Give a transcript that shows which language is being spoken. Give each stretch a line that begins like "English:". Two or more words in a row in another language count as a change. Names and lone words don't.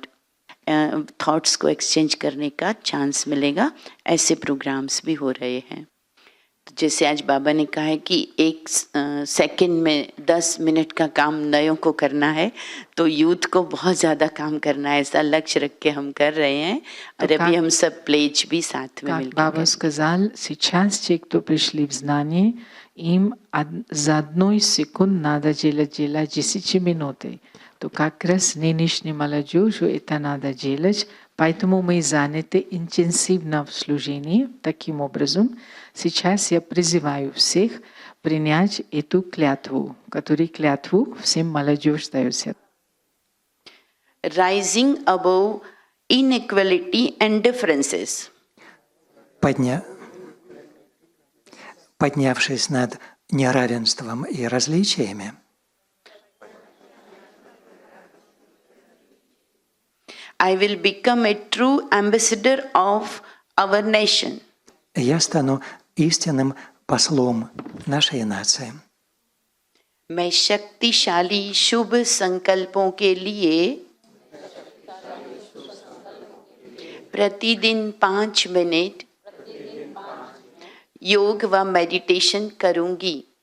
Hindi: थॉट्स को एक्सचेंज करने का चांस मिलेगा, ऐसे प्रोग्राम्स भी हो रहे हैं। तो जैसे आज बाबा ने कहा है कि एक सेकंड में 10 मिनट का काम नयों को करना है, तो यूथ को बहुत ज़्यादा काम करना है, ऐसा लक्ष्य रख के हम कर रहे हैं। और अभी हम सब प्लेज भी साथ में मिलकर
Russian: Baba сказал, сейчас те, кто пришли в знание, им за одной секунд надо делать 10 минуты. То как раз нынешней молодежью это надо делать, поэтому мы заняты интенсивно в служении. Таким образом, сейчас я призываю всех принять эту клятву, которую клятву всем молодежь дается.
English: Rising above inequality and differences.
Russian: Поднявшись над неравенством и различиями,
English: I will become a true ambassador of our nation.
Russian: я стану истинным послом нашей нации.
Hindi: मैं शक्तिशाली शुभ संकल्पों के लिए प्रतिदिन 5 मिनट योग व मेडिटेशन करूंगी.